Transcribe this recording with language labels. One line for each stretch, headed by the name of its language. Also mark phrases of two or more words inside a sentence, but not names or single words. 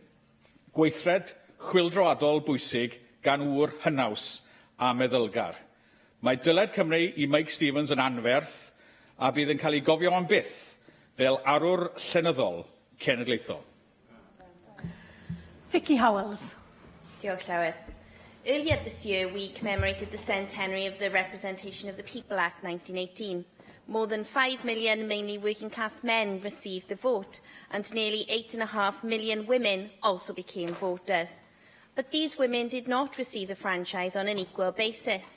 Welsh: Gweithred chwildroadol bwysig gan wr hynaws a meddylgar. Mae dyled Cymru i Meic Stevens yn anferth a bydd yn cael ei gofio am byth fel arwr llenyddol cenedlaethol. Vicky Howells. Diolch, Llywyd.
English: Earlier this year, we commemorated the centenary of the Representation of the People Act 1918. More than 5 million mainly working class men received the vote, and nearly 8.5 million women also became voters. But these women did not receive the franchise on an equal basis.